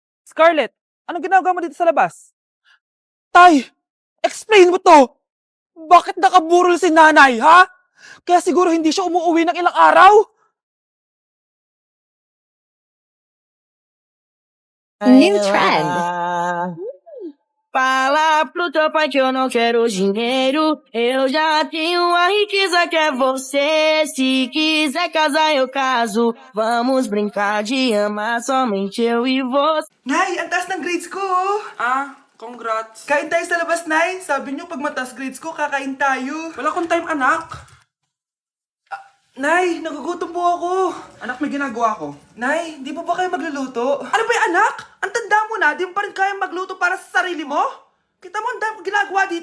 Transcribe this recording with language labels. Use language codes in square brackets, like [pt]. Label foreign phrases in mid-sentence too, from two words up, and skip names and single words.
[tl] Scarlett, anong ginagawa mo dito sa labas? Tay, explain mo to! Bakit nakaburol si nanay, ha? Kaya siguro hindi siya umuwi ng ilang araw? [en] New trend. [pt] Fala pro teu pai que eu não quero dinheiro. Eu já tenho a riqueza que é você. Se quiser casar, eu caso. Vamos brincar de amar somente eu e você. [tl] Nay, ang taas ng grades ko! Congrats. Kain tayo sa labas, Nay. Sabi niyo, pag mataas grades ko, kakain tayo. Wala akong time, anak. Nay, nagugutom po ako. Anak, may ginagawa ko. Nay, di po ba kayo magluluto? Ano ba yung anak? Ang tanda mo na, di mo pa rin kaya magluto para sa sarili mo? Kita mo, ang dami kong ginagawa dito.